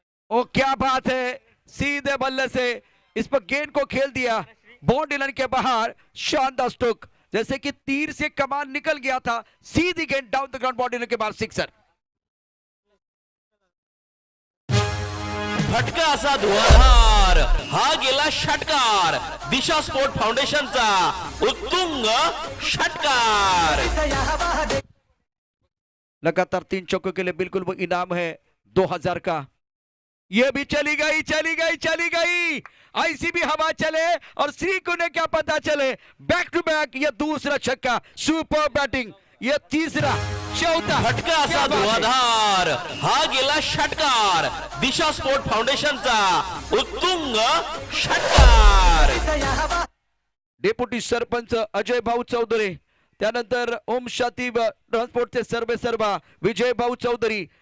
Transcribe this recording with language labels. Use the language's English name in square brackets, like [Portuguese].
[Hindi] ओ क्या बात है. सीधे बल्ले से इस पर गेंद को खेल दिया बाउंड्री लाइन के बाहर. शानदार स्ट्रोक. जैसे कि तीर से कमान निकल गया था. सीधी गेंद down the ground boundary line के बाहर. सिक्सर. [Marathi] फटका असा धुवाधार हा गेला षटकार. दिशा स्पोर्ट फाउंडेशनचा उत्तुंग षटकार. [Hindi] लगातार 3 चौकों के लिए बिल्कुल वो इनाम है 2000 का. ये भी चली गई चली गई चली गई. ऐसी भी हवा चले और श्री को ने क्या पता चले. बैक टू बैक ये दूसरा छक्का. Super batting. ये तीसरा चौथा. [Marathi] फटका असा धुवाधार हा गेला षटकार. दिशा स्पोर्ट फाउंडेशनचा उत्तुंग षटकार. डेप्युटी सरपंच अजय भाऊ चौधरी, त्यानंतर ओम शांती ट्रान्सपोर्टचे सर्वेसर्वा विजय भाऊ चौधरी.